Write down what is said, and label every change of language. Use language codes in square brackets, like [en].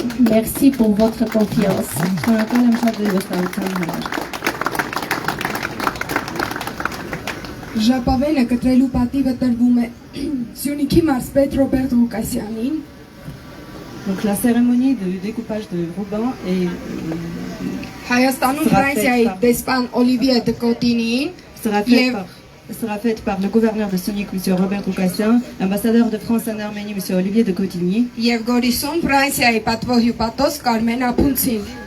[fr] Merci pour votre confiance. [hy] Շնորհակալ եմ շատ ձեր վստահության համար։ Ժապավենը կտրելու պատիվը տրվում է Սյունիքի մարզպետ Ռոբերտ Ղուկասյանին։ [fr] Donc la cérémonie de découpage de ruban est [hy] Հայաստանում Ֆրանսիայի դեսպան Օլիվիե դե Կոտինին [fr] sera faite par le gouverneur de Sonic, M. Robert Roucassian, l'ambassadeur de France en Arménie, M. Olivier de Cotigny, [hy] եւ Գորիսում Ֆրանսիայի պատվո հյուպատոս Կարմեն Ապունցին։